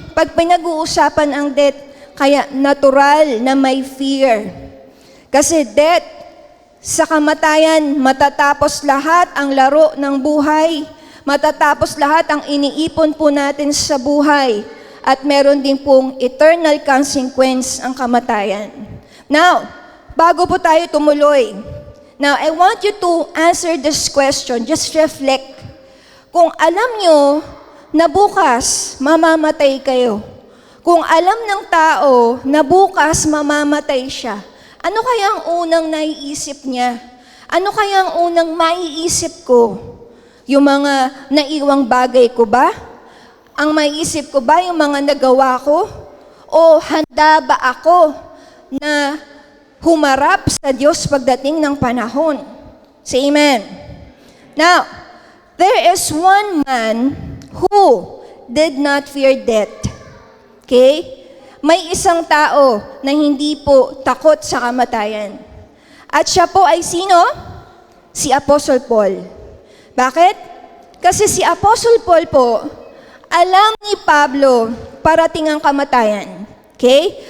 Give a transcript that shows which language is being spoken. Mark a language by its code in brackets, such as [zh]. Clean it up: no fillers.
[tl] Pag pinag-uusapan ang death, kaya natural na may fear. Kasi death, sa kamatayan, matatapos lahat ang laro ng buhay. Matatapos lahat ang iniipon po natin sa buhay. At meron din pong eternal consequence ang kamatayan. [en] Now, [tl] bago po tayo tumuloy, [en] now I want you to answer this question. Just reflect. [tl] Kung alam nyo na bukas mamamatay kayo, kung alam ng tao na bukas mamamatay siya, ano kaya ang unang naiisip niya? Ano kaya ang unang maiisip ko? Yung mga naiwang bagay ko ba? Ang maiisip ko ba yung mga nagawa ko? O handa ba ako na humarap sa Diyos pagdating ng panahon? [en] Say amen. Now, there is one man who did not fear death. Okay? [tl] May isang tao na hindi po takot sa kamatayan. At siya po ay sino? Si Apostle Paul. Bakit? Kasi si Apostle Paul po, alam ni Pablo parating ang kamatayan. Okay?